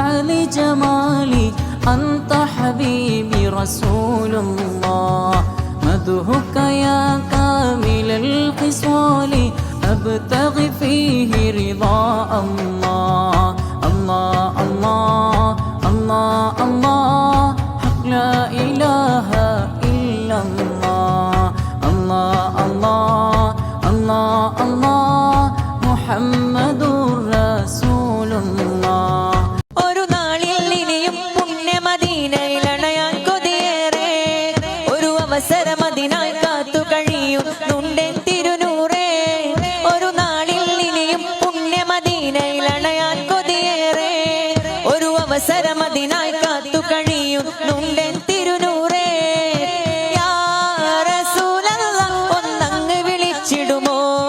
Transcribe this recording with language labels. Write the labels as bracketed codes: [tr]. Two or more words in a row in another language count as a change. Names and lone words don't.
[ar] لجمالي أنت حبيبي رسول الله مدحك يا كامل الخصال أبتغي فيه رضا الله الله الله الله الله حق لا إله إلا الله الله الله الله الله محمد رسول الله [ml] ഒരു നാളിൽ ഇനിയും പുണ്യ മദീനയിലണയാൻ കൊതിയേറെ ഒരു അവസരം അതിനായി കാത്തു കഴിയുന്നുണ്ടെൻ തിരുനൂറേ ഒരു നാളിൽ ഇനിയും പുണ്യ മദീനയിലണയാൻ കൊതിയേറെ ഒരു അവസരം അതിനായി കാത്തു കഴിയുന്നുണ്ടെൻ തിരുനൂറേ [ar] يا رسول الله [ml] ഒന്നങ്ങ് വിളിച്ചിടുമോ